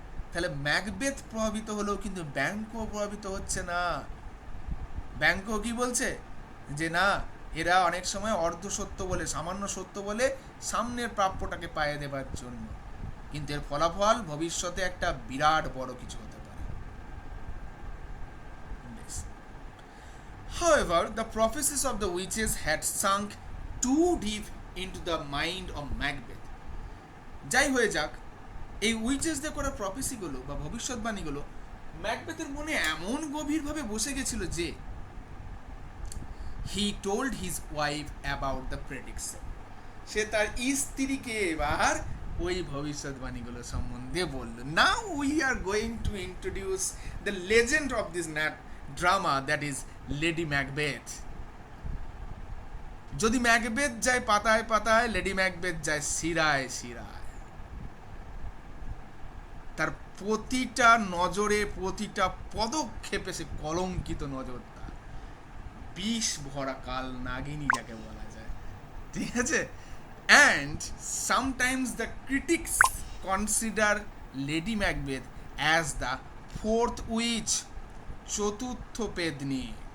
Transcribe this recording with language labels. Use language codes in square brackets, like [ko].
[bn] তাহলে ম্যাকবেথ প্রভাবিত হলেও কিন্তু ব্যাংকো প্রভাবিত হচ্ছে না। ব্যাংকো কি বলছে যে না, এরা অনেক সময় অর্ধ সত্য বলে, সামান্য সত্য বলে সামনের প্রাপ্যটাকে পায়ে দেবার জন্য, কিন্তু এর ফলাফল ভবিষ্যতে একটা বিরাট বড় কিছু হতে পারে। [en] However, the prophecies of the witches had sunk too deep into the mind of Macbeth. [bn] যাই হয়ে যাক, এই উইচেসদের করা প্রফেসিগুলো বা ভবিষ্যৎবাণীগুলো ম্যাকবেথের মনে এমন গভীরভাবে বসে গেছিল যে [en] he told his wife about the prediction, [bn] সে তার স্ত্রীকে এবার ওই ভবিষ্যৎবাণীগুলো সম্বন্ধে বলল। [en] Now we are going to introduce the legend of this drama, that is Lady Macbeth. [bn] যদি ম্যাকবেথ যায় পাতায় পাতায়, লেডি ম্যাকবেথ যায় শিরায় শিরায়। তার প্রতিটা নজরে, প্রতিটা পদক্ষেপে সে কলঙ্কিত নজর, তার বিষ ভরা কাল নাগিনী যাকে বলা যায়, ঠিক আছে? [en] And sometimes the critics consider Lady Macbeth as the fourth witch, [bn] চতুর্থ পেদনী।